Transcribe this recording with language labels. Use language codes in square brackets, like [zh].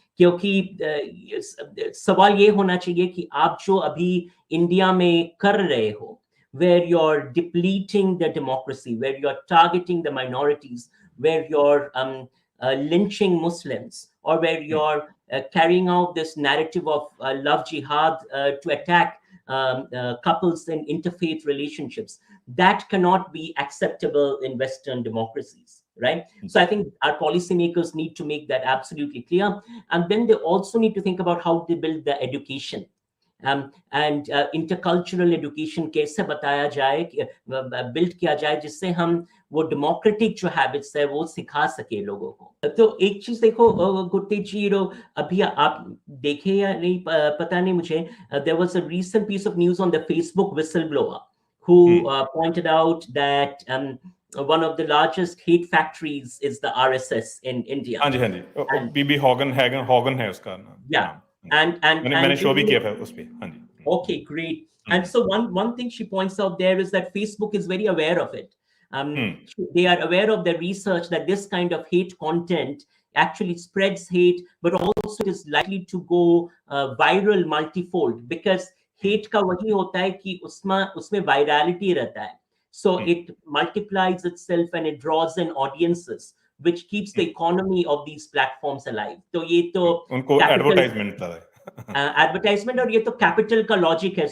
[hi] क्योंकि सवाल ये होना चाहिए कि आप जो अभी इंडिया में कर रहे हो, [en] where you're depleting the democracy, where you're targeting the minorities, where you're lynching Muslims, or where you're carrying out this narrative of love jihad to attack couples in interfaith relationships, that cannot be acceptable in Western democracies. Right? So I think our policymakers need to make that absolutely clear. And then they also need to think about how they build the education. And intercultural education [hi] कैसे बताया जाए, build किया जाए जिससे हम वो democratic जो habits है वो सिखा सके लोगों को. तो एक चीज देखो गुरतेज जी, अभी आप देखे या नहीं पता नहीं मुझे, [en] there was a recent piece of news on the Facebook whistleblower who pointed out that one of the largest hate factories is the RSS in India. [hi] हाँ जी बीबी हॉगन है उसका नाम. [en] Yeah. And [hi] मैंने शो भी किया था उस पे. हाँ जी. [en] Okay, great. And so one thing she points out there is that Facebook is very aware of it. They are aware of the research that this kind of hate content actually spreads hate, but also it is likely to go viral multifold, because hate [hi] का वही होता है कि उसमें virality रहता है. [en] So it multiplies itself and it draws in audiences, which keeps the economy of these platforms alive. [hi] तो ये तो उनको advertisement था. Advertisement, और ये तो capital का logic है.